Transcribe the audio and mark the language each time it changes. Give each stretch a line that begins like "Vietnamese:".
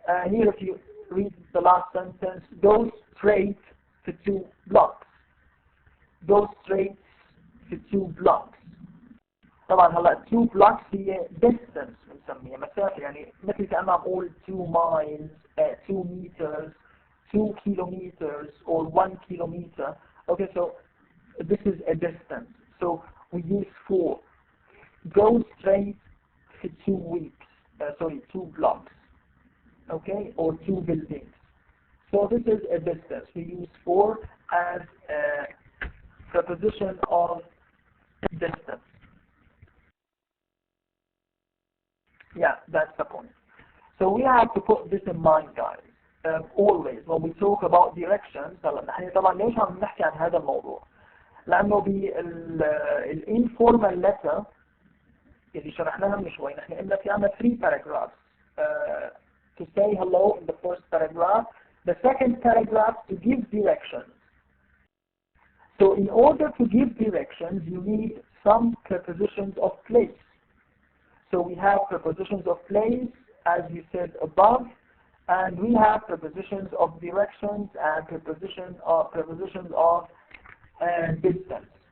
English: Here if you read the last sentence, go straight to 2 blocks. Go straight to 2 blocks.
Arabic: طبعا هلا 2 blocks هي distance بنسميها مسافة، يعني مثل كأنه عم أقول
English: 2 miles, 2 meters, 2 kilometers or 1 kilometer. Okay, so this is a distance. So we use 4. Go straight to 2 blocks. Okay, or 2 buildings. So this is a distance. We use 4 as a preposition of distance. Yeah, that's the point. So we have to put this in mind, guys. Always when we talk about directions.
Arabic: نحن طبعا ليش عم نحكي عن هذا الموضوع؟ لأنه بالinformal letter اللي شرحناها من شوي نحن قلنا في عنا
English: 3 paragraphs to say hello in the first paragraph, the second paragraph to give directions. So in order to give directions you need some prepositions of place. So we have prepositions of place as you said above, and we have prepositions of directions and prepositions of distance.